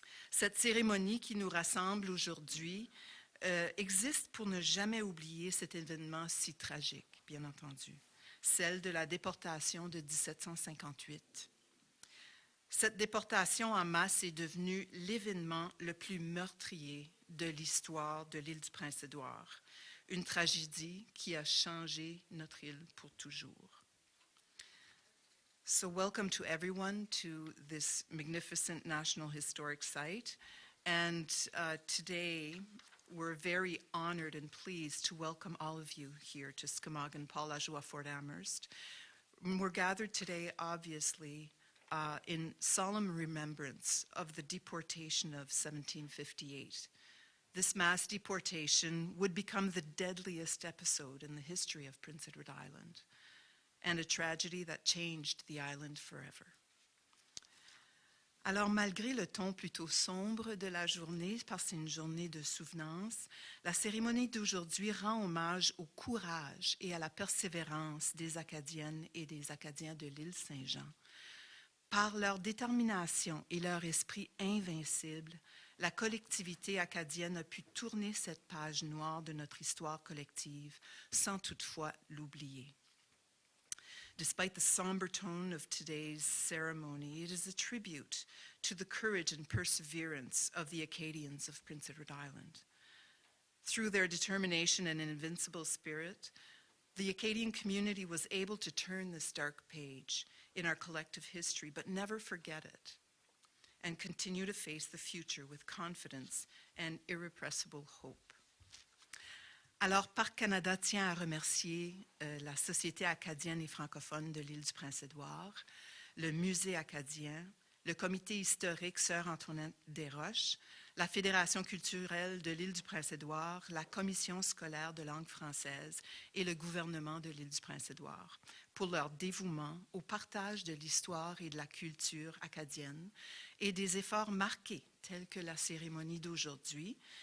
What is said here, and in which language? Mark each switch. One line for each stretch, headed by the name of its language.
French: Cette cérémonie qui nous rassemble aujourd'hui existe pour ne jamais oublier cet événement si tragique, bien entendu, celle de la déportation de 1758. Cette déportation en masse est devenue l'événement le plus meurtrier de l'histoire de l'île du Prince-Édouard, une tragédie qui a changé notre île pour toujours.
English: So welcome to everyone to this magnificent National Historic Site. And today, we're very honored and pleased to welcome all of you here to Skamagan Paul à Joie-Fort-Amherst. We're gathered today, obviously, in solemn remembrance of the deportation of 1758. This mass deportation would become the deadliest episode in the history of Prince Edward Island, and a tragedy that changed the island forever.
French: Alors, malgré le ton plutôt sombre de la journée, parce que c'est une journée de souvenance, la cérémonie d'aujourd'hui rend hommage au courage et à la persévérance des Acadiennes et des Acadiens de l'île Saint-Jean. Par leur détermination et leur esprit invincible, la collectivité acadienne a pu tourner cette page noire de notre histoire collective sans toutefois l'oublier.
English: Despite the somber tone of today's ceremony, it is a tribute to the courage and perseverance of the Acadians of Prince Edward Island. Through their determination and invincible spirit, the Acadian community was able to turn this dark page in our collective history, but never forget it, and continue to face the future with confidence and irrepressible hope.
French: Alors, Parc Canada tient à remercier la Société acadienne et francophone de l'île du Prince-Édouard, le Musée acadien, le Comité historique Sœur Antoinette Desroches, la Fédération culturelle de l'île du Prince-Édouard, la Commission scolaire de langue française et le gouvernement de l'île du Prince-Édouard pour leur dévouement au partage de l'histoire et de la culture acadienne et des efforts marqués tels que la cérémonie d'aujourd'hui.